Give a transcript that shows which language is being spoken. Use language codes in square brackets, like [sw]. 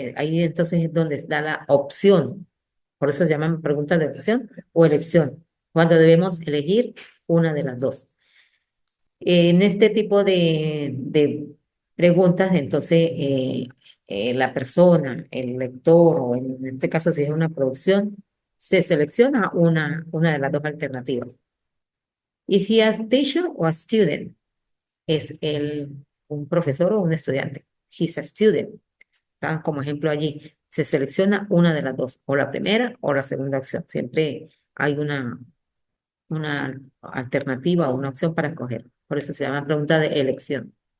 [es] Ahí entonces es donde está la opción. Por eso se llaman preguntas de opción o elección, cuando debemos elegir una de las dos. En este tipo de preguntas, entonces, la persona, el lector, o en este caso si es una producción, se selecciona una de las dos alternativas. [en] Is he a teacher or a student? [es] Es un profesor o un estudiante. [en] He's a student. [es] Está como ejemplo allí. Se selecciona una de las dos, o la primera o la segunda opción. Siempre hay una alternativa o una opción para escoger. Por eso se llama pregunta de elección.